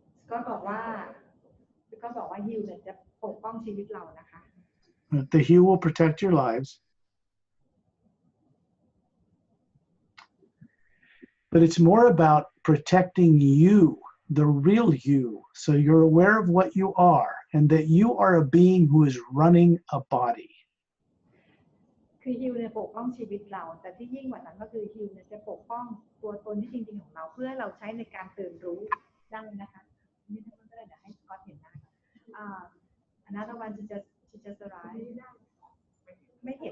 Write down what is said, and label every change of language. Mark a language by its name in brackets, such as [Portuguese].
[Thai] ก็บอกว่าฮิวเนี่ยจะปกป้องชีวิตเรานะคะ [English] The hue will protect your lives. But it's more about protecting you, the real you, so you're aware of what you are and that you are a being who is running a body. [Thai] คือฮิวเนี่ยปกป้องชีวิตเราแต่ที่ยิ่งกว่านั้นก็คือฮิวเนี่ยจะปกป้องตัวตนที่จริงๆของเราเพื่อเราใช้ในการตื่นรู้ได้นะคะนี่ถ้าไม่ได้เดี๋ยวให้ก็เห็นได้ [English] another one she just arrived [Thai] ไม่